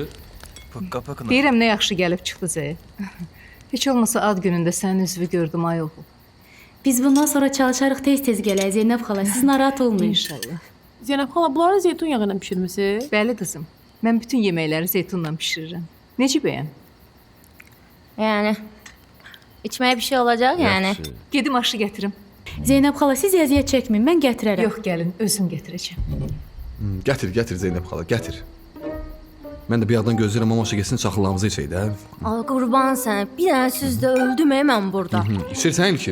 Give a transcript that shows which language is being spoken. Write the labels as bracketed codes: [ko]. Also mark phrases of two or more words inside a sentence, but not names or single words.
[az] Deyirəm nə yaxşı gəlib çıxdı Zəyə. Heç olmasa ad günündə sənin üzvü gördüm ay oğul. Biz bundan sonra çalışarıq tez-tez gələk Zeynəb xala. Siz narahat olmayın. İnşallah. Zeynəb xala, bunları zeytun yağı ilə bişirmisiniz? Bəli qızım. Mən bütün yeməkləri zeytunla bişirirəm. Necə bəyən? [tr] Yani içmeye bir şey olacak yani. [az] Gedim aşı gətirim. Zeynəb xala, siz əziyyət çəkməyin, mən gətirərəm. Yox, gəlin, özüm gətirəcəm. Gətir Zeynəb xala, gətir. Mən də bir yandan gözləyirəm ama getsin çaxılarımızı içək də. Ay qurban sən, bir dənə sözdə öldüm mən burada. İçirsən ilkin.